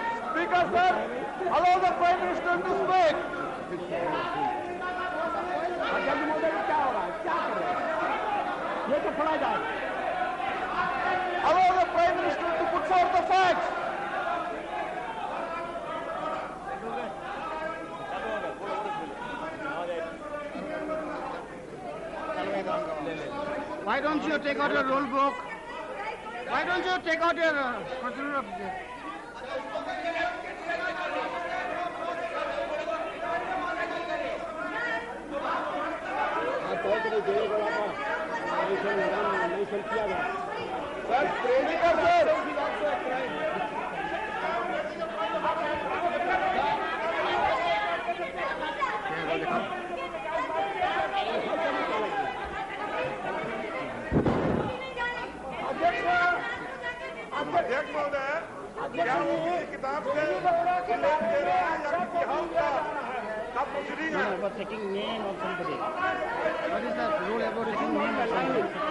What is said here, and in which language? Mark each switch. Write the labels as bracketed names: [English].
[English] Speaker, sir, allow the Prime Minister to speak. [Hindi] अध्यक्ष महोदय, क्या हो रहा है, क्या कर रहे हैं? ये तो पढ़ा जाए। [English] Allow the Prime Minister to put forth the facts. Why don't you take out your rule book? Why don't you take out your procedure of this? [Hindi] किया गया। [English] Sir, Speaker, sir. [Hindi] अध्यक्ष महोदय, क्या वो किसी किताब से उल्लेख दे रहे हैं या किसी हाउस का प्रोसीडिंग है? [English] About taking name of somebody. What is the rule about taking name of somebody?